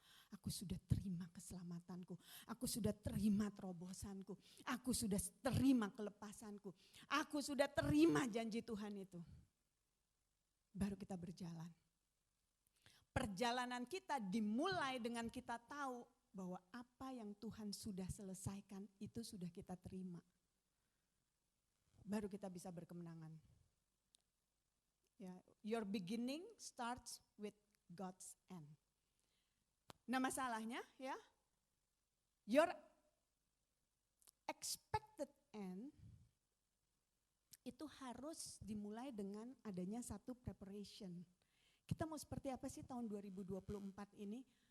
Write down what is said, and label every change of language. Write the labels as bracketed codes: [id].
[id] Aku sudah terima keselamatanku, aku sudah terima terobosanku, aku sudah terima kelepasanku, aku sudah terima janji Tuhan itu. Baru kita berjalan. Perjalanan kita dimulai dengan kita tahu bahwa apa yang Tuhan sudah selesaikan itu sudah kita terima. Baru kita bisa berkemenangan. [en] Ya, your beginning starts with God's end. [id] Nah masalahnya ya, [en] your expected end [id] itu harus dimulai dengan adanya satu preparation. Kita mau seperti apa sih tahun 2024 ini?